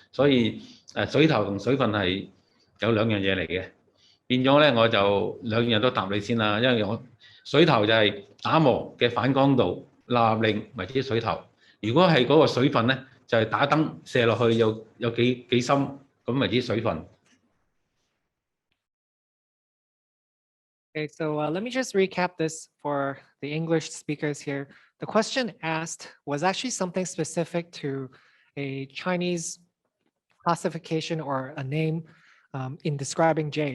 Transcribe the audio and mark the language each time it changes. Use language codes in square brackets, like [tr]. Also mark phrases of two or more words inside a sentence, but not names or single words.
[yue] 所以水頭同水分係有兩樣嘢嚟嘅。變咗咧，我就兩樣都答你先啦，因為我水頭就係打磨嘅反光度立令為之水頭。如果係嗰個水分咧，就係打燈射落去有幾深咁為之水分。 [en] Okay, so let me just recap this for the English speakers here. The question asked was actually something specific to a Chinese classification or a name in describing jade.